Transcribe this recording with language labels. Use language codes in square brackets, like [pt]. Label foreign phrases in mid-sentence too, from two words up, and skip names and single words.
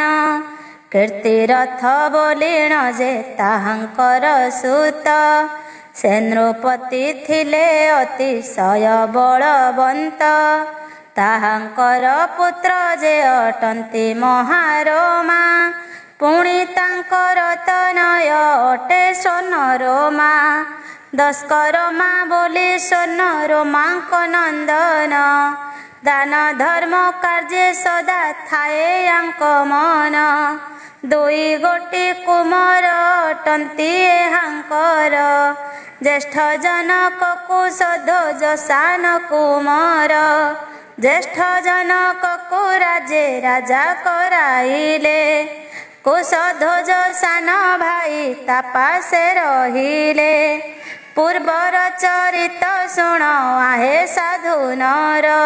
[or] କୀର୍ତ୍ତିରଥ ବୋଲିଣ ଯେ ତାହାଙ୍କର ସୁତ। ସେ ନୃପତି ଥିଲେ ଅତିଶୟ ବଳବନ୍ତ। ତାହାଙ୍କର ପୁତ୍ର ଯେ ଅଟନ୍ତି ମହାରମା। ପୁଣି ତାଙ୍କର ତନୟ ଅଟେ ସ୍ୱର୍ଣ୍ଣରୋମା ଦସ୍କରମା ବୋଲି ସ୍ୱର୍ଣ୍ଣରୋମାଙ୍କ ନନ୍ଦନ ଦାନ ଧର୍ମ କାର୍ଯ୍ୟ ସଦା ଥାଏ ଯାଙ୍କ ମନ ଦୁଇ ଗୋଟି କୁମର ଅଟନ୍ତି ହାଙ୍କର ଜ୍ୟେଷ୍ଠ ଜନକ କୁଶଧ୍ୱଜ ସାନ କୁମାର ଜ୍ୟେଷ୍ଠ ଜନକ କୋ ରାଜେ ରାଜା କରାଇଲେ କୁଶଧ୍ୱଜ ସାନ ଭାଇ ତାପାସେ ରହିଲେ ପୂର୍ବର ଚରିତ ଶୁଣ ଆହେ ସାଧୁ ନର